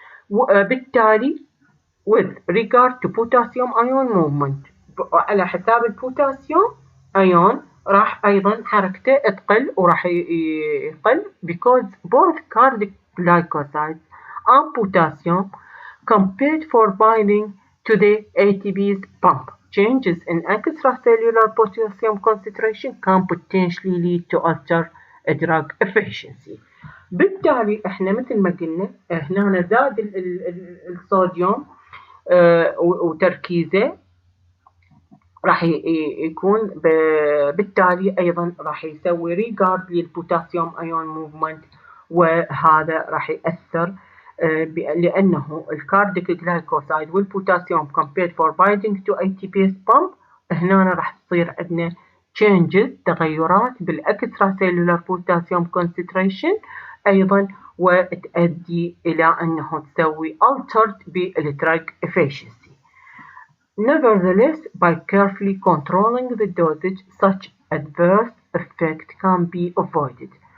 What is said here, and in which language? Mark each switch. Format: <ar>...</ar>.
<ar>وبالتالي</ar> <en>with regard to potassium ion movement</en> <ar>على حساب البوتاسيوم ايون راح ايضا حركته تقل وراح يقل</ar> <en>because both cardiac glycosides and potassium compete for binding to the ATPase pump. Changes in extracellular potassium concentration can potentially lead to alter drug efficiency.</en> <ar>بالتالي احنا مثل ما قلنا هنا زاد الصوديوم وتركيزه راح يكون بالتالي ايضا راح يسوي ريجارد للبوتاسيوم ايون موفمنت، وهذا راح ياثر لانه الكارديك جلايكوسايد والبوتاسيوم</ar> <en>compared for binding to ATPase pump</en> <ar>هنا راح تصير عندنا changes تغيرات بالاكسترا سيلولار بوتاسيوم كونسنتريشن ايضا، وتؤدي الى انه تسوي altered بالدرج efficiency.</ar> <en>Nevertheless, by carefully controlling the dosage, such adverse effect can be avoided.</en>